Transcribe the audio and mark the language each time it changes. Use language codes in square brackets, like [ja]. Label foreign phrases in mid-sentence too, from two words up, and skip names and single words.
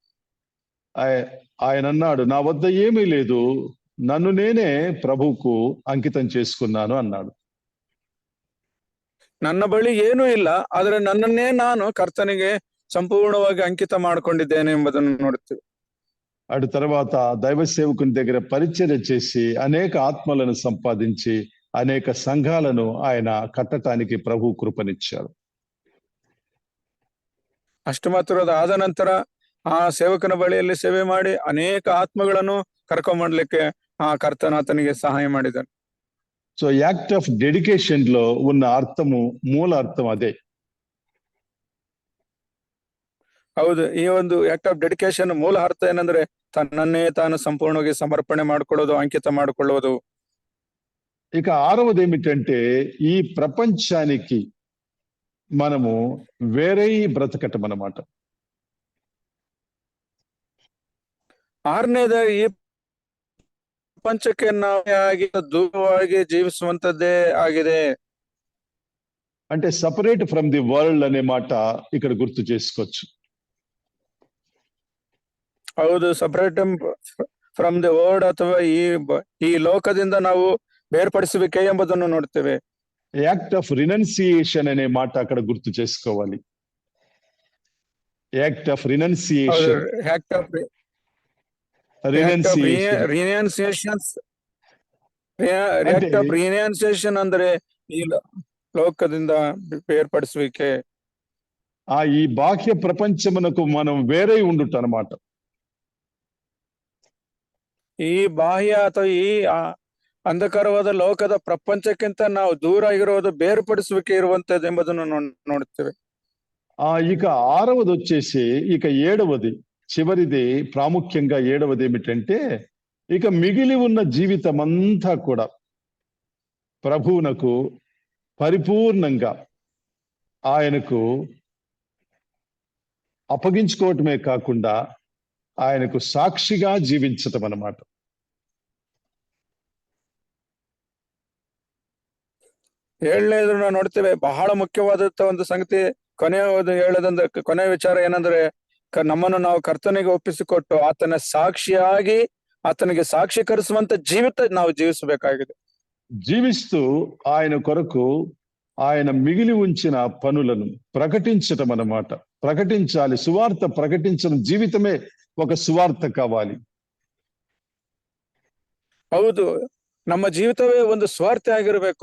[te] ఆయన అన్నాడు, నా వద్ద ఏమీ లేదు, నన్ను నేనే ప్రభువుకు అంకితం చేసుకున్నాను అన్నాడు. [kn] ನನ್ನ ಬಳಿ ಏನೂ ಇಲ್ಲ, ಆದರೆ ನನ್ನನ್ನೇ ನಾನು ಕರ್ತನಿಗೆ సంపూర్ణವಾಗಿ అంకిత ಮಾಡಿಕೊಂಡಿದ್ದೇನೆ ಎಂಬುದನ್ನು ನೋಡುತ್ತೇವೆ. [te] అటు తర్వాత దైవ సేవకుని దగ్గర పరిచర్య చేసి అనేక ఆత్మలను సంపాదించి అనేక సంఘాలను ఆయన కట్టడానికి ప్రభు కృపనిచ్చాడు. [kn] ಅಷ್ಟು ಮಾತ್ರ ಆದ ನಂತರ ಆ ಸೇವಕನ ಬಳಿಯಲ್ಲಿ ಸೇವೆ ಮಾಡಿ ಅನೇಕ ಆತ್ಮಗಳನ್ನು ಕರ್ಕೊಂಡ್ಬರ್ಲಿಕ್ಕೆ ಆ ಕರ್ತನ ಆತನಿಗೆ ಸಹಾಯ ಮಾಡಿದನು. [te] సో [en] act of dedication [te] లో ఉన్న అర్థము, మూల అర్థం అదే. [kn] ಹೌದು, ಈ ಒಂದು [en] act of dedication [kn] ಮೂಲ ಅರ್ಥ ಏನಂದ್ರೆ ತನ್ನನ್ನೇ ತಾನು ಸಂಪೂರ್ಣವಾಗಿ ಸಮರ್ಪಣೆ ಮಾಡಿಕೊಳ್ಳೋದು, ಅಂಕಿತ ಮಾಡಿಕೊಳ್ಳುವುದು. [te] ఇక ఆరవది ఏమిటంటే ఈ ప్రపంచానికి మనము వేరే బ్రతకటం అన్నమాట. [kn] ಆರನೇದ ಈ ಪ್ರಪಂಚಕ್ಕೆ ನಾವಾಗಿ ದೂರವಾಗಿ ಜೀವಿಸುವಂತದ್ದೇ ಆಗಿದೆ. [te] అంటే [en] separate from the world [te] అనే మాట ఇక్కడ గుర్తు చేసుకోవచ్చు. [kn] ಹೌದು, [en] separate from the world [kn] ಅಥವಾ ಈ ಲೋಕದಿಂದ ನಾವು ಬೇರ್ಪಡಿಸುವಿಕೆ ಎಂಬುದನ್ನು ನೋಡ್ತೇವೆ. [en] act of renunciation [te] అనే మాట అక్కడ గుర్తు చేసుకోవాలి. [en] act of renunciation, act of renunciation [kn] ಅಂದ್ರೆ ಈ ಲೋಕದಿಂದ ಬೇರ್ಪಡಿಸುವಿಕೆ. [te] ఈ బాహ్య ప్రపంచమునకు మనం వేరే ఉండుట అన్నమాట. [kn] ಈ ಬಾಹ್ಯ ಅಥವಾ ಈ ಅಂಧಕಾರವಾದ ಲೋಕದ ಪ್ರಪಂಚಕ್ಕಿಂತ ನಾವು ದೂರ ಆಗಿರೋದು, ಬೇರ್ಪಡಿಸುವಿಕೆ ಇರುವಂತದ್ದು ಎಂಬುದನ್ನು ನೋಡುತ್ತೇವೆ. [te] ఇక ఆరవది వచ్చేసి ఇక ఏడవది, చివరిది, ప్రాముఖ్యంగా ఏడవది ఏమిటంటే ఇక మిగిలి ఉన్న జీవితం అంతా కూడా ప్రభువునకు పరిపూర్ణంగా ఆయనకు అప్పగించుకోవటమే కాకుండా ఆయనకు సాక్షిగా జీవించటం అన్నమాట. [kn] ಏಳನೇದು ನಾವು ನೋಡ್ತೇವೆ, ಬಹಳ ಮುಖ್ಯವಾದಂತ ಒಂದು ಸಂಗತಿ ಕೊನೆಯ ವಿಚಾರ ಏನಂದ್ರೆ ನಮ್ಮನ್ನು ನಾವು ಕರ್ತನಿಗೆ ಒಪ್ಪಿಸಿಕೊಟ್ಟು ಆತನ ಸಾಕ್ಷಿಯಾಗಿ ಆತನಿಗೆ ಸಾಕ್ಷೀಕರಿಸುವಂತ ಜೀವಿತ ನಾವು ಜೀವಿಸಬೇಕಾಗಿದೆ. [te] జీవిస్తూ ఆయన కొరకు ఆయన మిగిలి ఉంచిన పనులను ప్రకటించటం అన్నమాట. ప్రకటించాలి, సువార్త ప్రకటించడం. జీవితమే ఒక సువార్త కావాలి. [kn] ಹೌದು, ನಮ್ಮ ಜೀವಿತವೇ ಒಂದು ಸ್ವಾರ್ಥ ಆಗಿರ್ಬೇಕು.